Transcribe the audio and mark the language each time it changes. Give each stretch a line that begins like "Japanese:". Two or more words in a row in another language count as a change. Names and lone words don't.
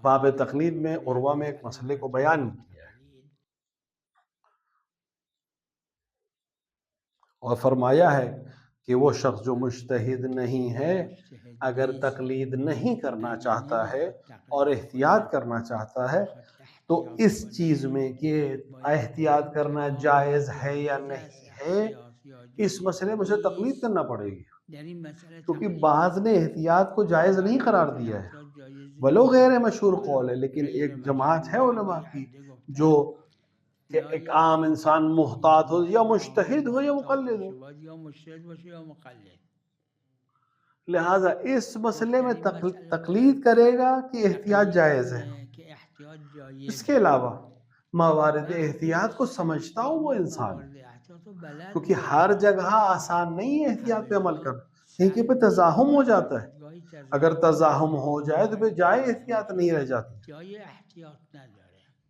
Urdu: باب تقلید میں عروہ میں ایک مسئلے کو بیان کیا ہے اور فرمایا ہے کہ وہ شخص جو مجتہد نہیں ہے، اگر تقلید نہیں کرنا چاہتا ہے اور احتیاط کرنا چاہتا ہے تو اس چیز میں کہ احتیاط کرنا جائز ہے یا نہیں ہے، اس مسئلے میں اسے تقلید کرنا پڑے گی،
Persian: در این مسئله
Urdu: کیونکہ
Persian: تقلید
Urdu: بعض نے احتیاط کو جائز نہیں قرار دیا ہے.
Persian: احتیاط جایز ولو نیست.
Urdu: غیر مشہور قول ہے، لیکن
Persian: غیر
Urdu: ایک جماعت ہے
Persian: مشهور
Urdu: علماء
Persian: یک
Urdu: کی
Persian: عده گفتن
Urdu: جو کہ
Persian: یا
Urdu: ایک عام انسان محتاط ہو یا مجتہد ہو یا
Persian: محتاط مقلد باشه،
Urdu: ہو،
Persian: باید یا مجتهد باشه یا مقلد.
Urdu: لہٰذا اس مسئلے میں
Persian: در این مسئله
Urdu: تقلید کرے گا کہ احتیاط
Persian: تقلید
Urdu: جائز ہے.
Persian: کنه که احتیاط
Urdu: اس
Persian: جایزه.
Urdu: کے علاوہ موارد
Persian: وقتی
Urdu: احتیاط کو سمجھتا ہو وہ انسان،
Persian: موارد احتیاط رو بلد
Urdu: کیونکہ
Persian: باشه،
Urdu: ہر جگہ آسان نہیں ہے احتیاط پہ
Persian: همه
Urdu: عمل
Persian: جا
Urdu: کرنا، کہیں
Persian: سخت
Urdu: پہ
Persian: نیست.
Urdu: تزاحم ہو جاتا ہے.
Persian: گاهی
Urdu: اگر
Persian: تضاهم
Urdu: تزاحم
Persian: میشه،
Urdu: ہو جائے تو پھر جائے احتیاط نہیں رہ جاتی.
Persian: جای احتیاط نداره.